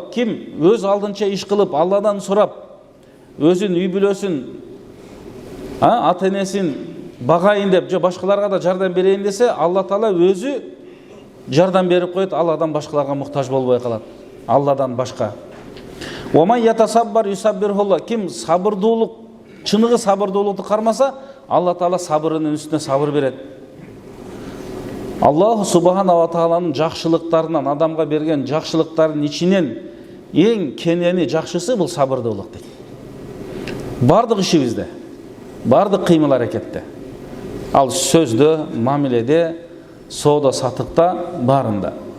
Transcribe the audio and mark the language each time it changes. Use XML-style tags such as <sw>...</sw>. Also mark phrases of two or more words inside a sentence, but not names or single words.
<ky>Ким өз алдынча иш кылып, Алладан сурап, өзүн үй бүлөсүн, ата-энесин багайын деп, же башкаларга да жардам берейин десе, Алла Таала өзү жардам берип коет, ал адам башкаларга муктаж болбой калат. Алладан башка.</ky> <ar>ومن يتصبر يصبره الله.</ar> <ky>Ким сабырдуулук, чыныгы сабырдуулукту кармаса, Алла Таала сабырынын үстүнө сабыр берет.</ky> <ar>الله سبحانه و</ar> <ky>тааланын жакшылыктарынан, адамга берген жакшылыктардын ичинен эң кенени, жакшысы бул сабырдуулук дейт. Бардык ишибизде, бардык кыймыл аракетте, ал сөздө, мамиледе, соода сатыкта, барында.</ky>